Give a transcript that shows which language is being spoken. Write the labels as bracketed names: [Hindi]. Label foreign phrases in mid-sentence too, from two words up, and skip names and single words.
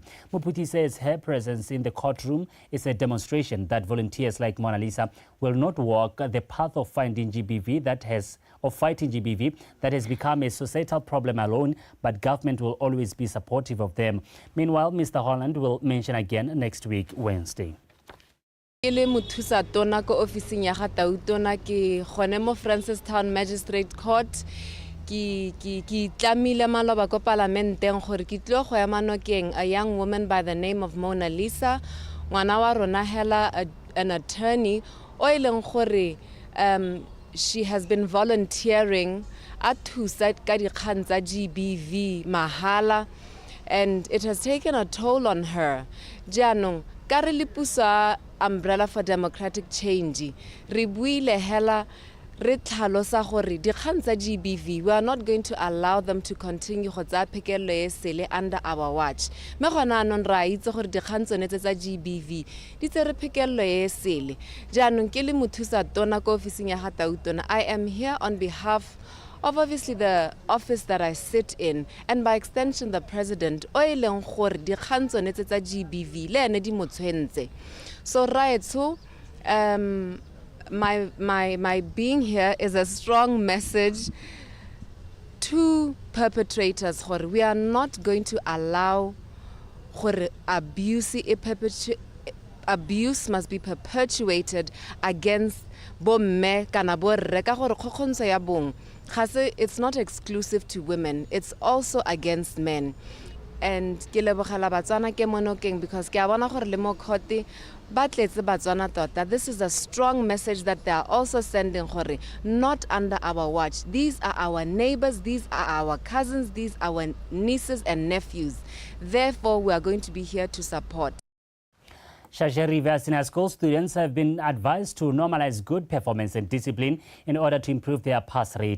[English] Mophuting says her presence in the courtroom is a demonstration that volunteers like Mona Lisa will not walk the path of fighting GBV that has become a societal problem alone, but government will always be supportive of them. Meanwhile, Mr. Holland will mention again next week, Wednesday. [Tswana] Ele mothusa tona ko ofising ya ga Tautona ke gone mo Francistown Magistrate Court. Ki tlamile maloba ko parlamenteng gore ki tlo go ema nokeng [English] a young woman by the name of Mona Lisa, [Tswana] ngwana wa rona hela [English] an attorney [Tswana] o ileng gore [English] she has been volunteering at [Tswana] thusa ka dikgang tsa GBV mahala, [English] and it has taken a toll on her. [Tswana] Jaanong ka re le puso Umbrella for Democratic Change re buile hela re tlhalosa gore dikgang tsa GBV, [English] we are not going to allow them to continue [Tswana] go tsa phekelo e sele [English] under our watch. [Tswana] Me gona anong ra itse gore dikgang tsone tsa GBV di tsere phekelo e sele. Jaanong ke le mothusa tona ko ofising ya ga Tautona, [English] I am here on behalf of obviously the office that I sit in, and by extension the president, [Tswana] o ileng gore dikgang tsone tsa GBV le ene di motshwentse. [English] So right, so my being here is a strong message to perpetrators. We are not going to allow abuse abuse must be perpetuated against [Tswana] bomme kana borre ka gore kgokgontsho ya bong [English] it's not exclusive to women, it's also against men. [Tswana] And ke lebogela Batswana ke monokeng because ke a bona gore le mo khote ba tletse Batswana tota. [English] This is a strong message that they are also sending gore not under our watch. These are our neighbors, these are our cousins, these are our nieces and nephews. Therefore, we are going to be here to support. Shashe River Senior School students have been advised to normalize good performance and discipline in order to improve their pass rate.